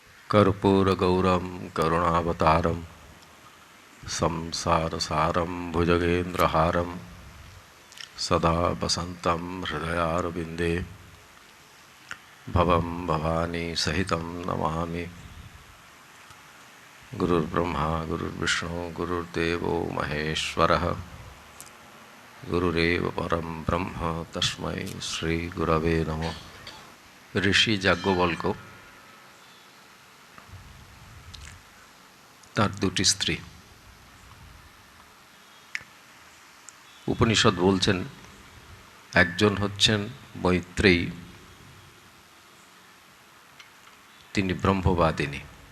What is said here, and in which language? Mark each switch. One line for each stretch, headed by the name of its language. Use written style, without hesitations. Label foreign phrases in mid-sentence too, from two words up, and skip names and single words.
Sanskrit: कर्पूरगौरं करुणावतारं संसारसारं भुजगेन्द्रहारं सदा वसन्तं हृदयारविन्दे भवं भवानी सहितं नमामि। गुरुर्ब्रह्मा गुरुर्विष्णु गुरुर्देवो महेश्वरः गुरुरेव परं ब्रह्म तस्मै श्री गुरवे नमः।
Bangla: ঋষি যাজ্ঞবল্ক্য তার দুটি স্ত্রী। উপনিষদ বলছেন একজন হচ্ছেন মৈত্রেয়ী, তিনি ব্রহ্মবাদিনী।